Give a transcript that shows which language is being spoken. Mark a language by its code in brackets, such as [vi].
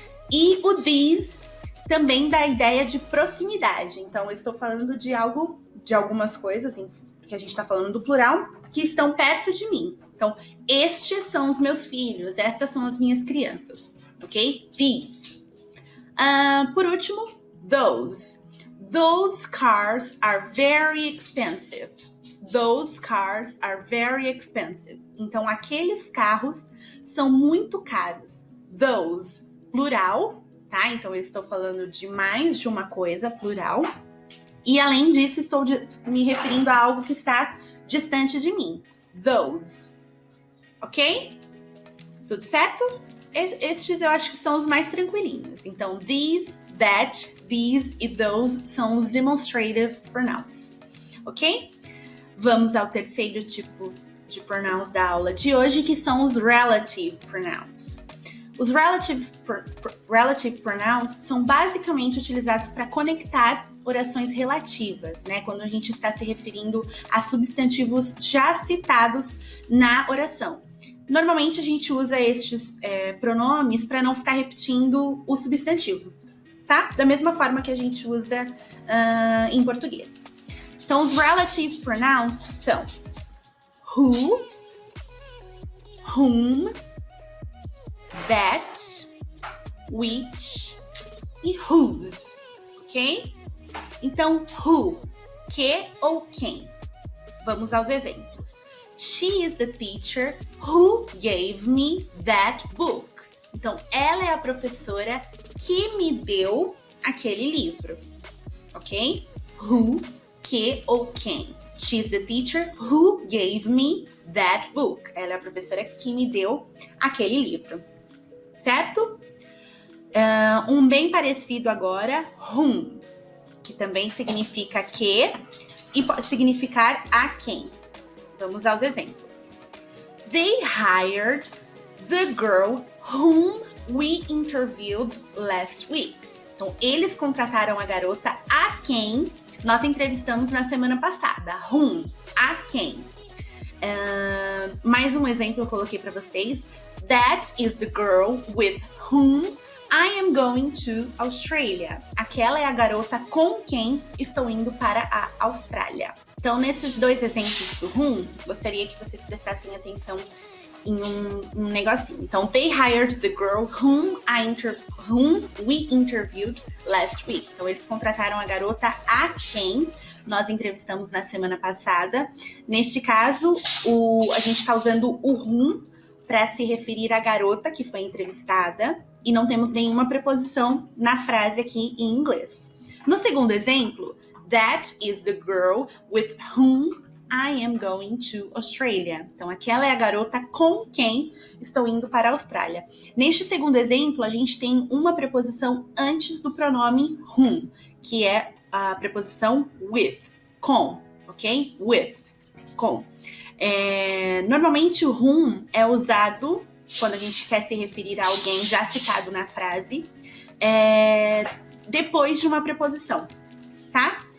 [pt] E o these também dá a ideia de proximidade. Então, eu estou falando de algumas coisas, que a gente está falando do plural, que estão perto de mim. Então, estes são os meus filhos, estas são as minhas crianças, ok? These. Por último, those. [en] Those cars are very expensive. Those cars are very expensive. [pt] Então, aqueles carros são muito caros. Those, plural, tá? Então, eu estou falando de mais de uma coisa, plural. E, além disso, estou me referindo a algo que está distante de mim. Those. Ok? Tudo certo? Estes eu acho que são os mais tranquilinhos. Então, these, that, these e those são os demonstrative pronouns. Ok? Vamos ao terceiro tipo de pronouns da aula de hoje, que são os relative pronouns. Os relative pronouns são basicamente utilizados para conectar orações relativas, né? Quando a gente está se referindo a substantivos já citados na oração. Normalmente a gente usa estes pronomes para não ficar repetindo o substantivo, tá? Da mesma forma que a gente usa em português. Então, os relative pronouns são who, whom, that, which e whose, ok? Então, who, que ou quem? Vamos aos exemplos. [en] She is the teacher who gave me that book. [pt] Então, ela é a professora que me deu aquele livro, ok? Who, que ou quem? [en] She is the teacher who gave me that book. [pt] Ela é a professora que me deu aquele livro, certo? Um bem parecido agora, whom, que também significa que e pode significar a quem. Vamos aos exemplos. [en] They hired the girl whom we interviewed last week. [pt] Então, eles contrataram a garota a quem nós entrevistamos na semana passada. Whom, a quem. Mais um exemplo eu coloquei para vocês. [en] That is the girl with whom I am going to Australia. [pt] Aquela é a garota com quem estou indo para a Austrália. Então, nesses dois exemplos do whom, gostaria que vocês prestassem atenção em um negocinho. Então, [en] they hired the girl whom we interviewed last week. [pt] Então, eles contrataram a garota a quem nós entrevistamos na semana passada. Neste caso, a gente está usando o whom para se referir à garota que foi entrevistada e não temos nenhuma preposição na frase aqui em inglês. No segundo exemplo, [en] that is the girl with whom I am going to Australia. [pt] Então, aquela é a garota com quem estou indo para a Austrália. Neste segundo exemplo, a gente tem uma preposição antes do pronome whom, que é a preposição with, com, ok? With, com. Normalmente o whom é usado quando a gente quer se referir a alguém já citado na frase, depois de uma preposição, tá?